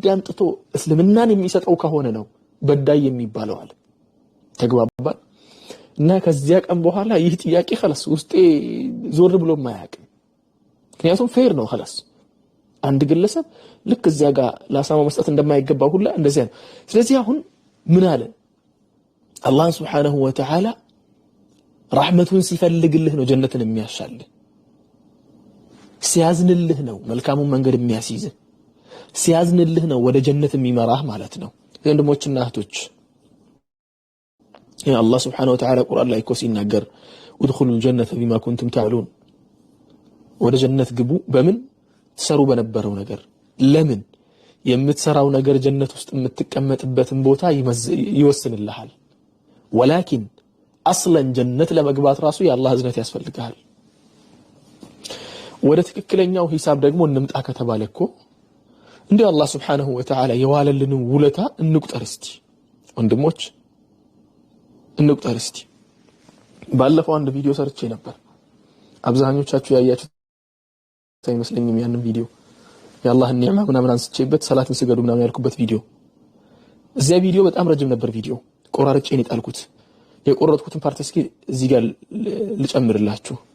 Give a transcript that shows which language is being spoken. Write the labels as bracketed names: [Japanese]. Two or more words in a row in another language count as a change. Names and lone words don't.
[Amharic] አምጥቶ እስልምናን የሚሰጠው ከሆነ ነው በዳይ የሚባለው አለ። ተግባባን። እና ከዚያ ቀን በኋላ ይህ ጥያቄ خلاص ውስጤ ዞር ብሎ ማያቅ። ምክንያቱም ፌር ነው خلاص አንድ ግለሰብ ልክ እዚያ ጋር ለአሳማ መስጠት እንደማይገባው ሁላ እንደዚያ ነው። ስለዚህ አሁን ምን አለ አላህ [Arabic] سبحانه وتعالى [Amharic] ረህመቱን ሲፈልግልህ ነው ጀነትን የሚያሻልህ። ሲያዝንልህ ነው መልካሙን መንገድ የሚያስይዝህ። ሲያዝንልህ ነው ወደ ጀነት የሚመራህ ማለት ነው። ወንድሞችና እህቶች ያ አላህ [Arabic] سبحانه وتعالى [Amharic] ቁርአን ላይ እኮ ሲናገር [Arabic] ادخلوا الجنة بما كنتم تعملون [Amharic] ወደ ጀነት ግቡ በምን ሰሩ በነበረው ነገር። ለምን የምትሰራው ነገር ጀነት ውስጥ የምትቀመጥበትን ቦታ ይወስንልሃል። [Arabic] ولكن اصلا [Amharic] ጀነት ለመግባት ራሱ የአላህ እዝነት ያስፈልጋል። ወደ ትክክለኛው ሂሳብ ደግሞ እንምጣ ከተባለ እኮ እንዴ አላህ [Arabic] سبحانه وتعالى [Amharic] የዋለልን ውለታ እንቁጠር እስቲ ወንድሞች እንቁጠር እስቲ። ባለፈው አንድ ቪዲዮ ሰርቼ ነበር። አብዛኞቻችሁ ያያችሁት አይመስለኝም ያንን ቪዲዮ የአላህ ኒዕማ ምናምን አንስቼበት ሰላትን ስገዱ ምናምን ያልኩበት ቪዲዮ። እዚያ ቪዲዮ በጣም ረጅም ነበር። ቪዲዮ ቆራርጬ ነው የጣልኩት። የቆረጥኩትን ፓርት እስኪ እዚህ ጋር ልጨምርላችሁ።